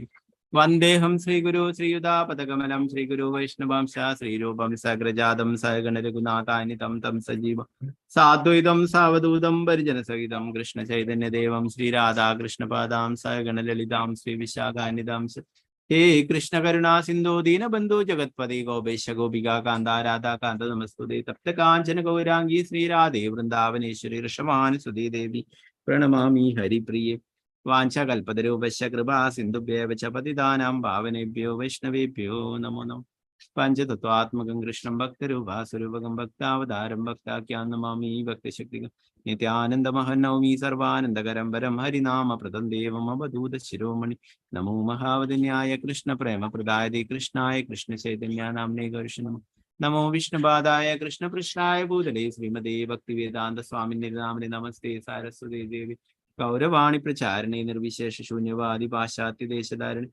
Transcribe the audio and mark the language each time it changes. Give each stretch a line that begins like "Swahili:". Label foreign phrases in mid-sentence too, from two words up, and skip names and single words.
Sanskrit: വന്ദേഹം ശ്രീഗുരു ശ്രീയുതാപദകമലം ശ്രീഗുരു വൈഷ്ണവാംശ ശ്രീരൂപം സഗ്രജാതം സഹഗണരഘുനാഥാനിതം തം സജീവം സാദ്വൈതം സാവധൂതം പരിജനസഹിതം കൃഷ്ണ ചൈതന്യദേവം ശ്രീരാധാകൃഷ്ണപാദാം സഹഗണലളിതാം ശ്രീ വിശാഖാനിതാം ഹേ കൃഷ്ണ കരുണാ സിന്ധു ദീനബന്ധു ജഗത്പതി ഗോപേശ ഗോപികാ കാന്ത രാധാ കാന്ത നമസ്തുതേ തപ്ത കാഞ്ചന ഗൗരാംഗി ശ്രീരാധേ വൃന്ദാവനേശ്വരി ഋഷമാനുസുതേ ദേവി പ്രണമാമി ഹരിപ്രിയേ. വാഞ്ചകൽപതരൂപശ്ച കൃപാ സിന്ധുഭ്യേവ ച പതിതാനാം പാവനേഭ്യോ വൈഷ്ണവേഭ്യോ നമോ നമഃ. പഞ്ചതത്വാത്മകം കൃഷ്ണം ഭക്തരൂപാസുരൂപകം ഭക്താവതാരം ഭക്താഖ്യാൻ നമാമി ഭക്തശക്തികം നിത്യാനന്ദമഹം നൗമി സർവാനന്ദകരം വരം ഹരിനാമപ്രദം ദേവം അവധൂത ശിരോമണി. നമോ മഹാവദന്യായ കൃഷ്ണ പ്രേമപ്രദായ കൃഷ്ണായ കൃഷ്ണ ചൈതന്യാനാംനേ ഗൗരിഷ്ണ നമോ വിഷ്ണുപാദായ കൃഷ്ണപൃഷ്ഠായ ഭൂതലേ ശ്രീമതേ ഭക്തിവേദാന്ത സ്വാമിനേ നാമിനെ നമസ്തേ സാരസ്വതേ ദേവി ഗൗരവാണി പ്രചാരണേ നിർവിശേഷ ശൂന്യവാദി പാശ്ചാത്യ ദേശധാരണി.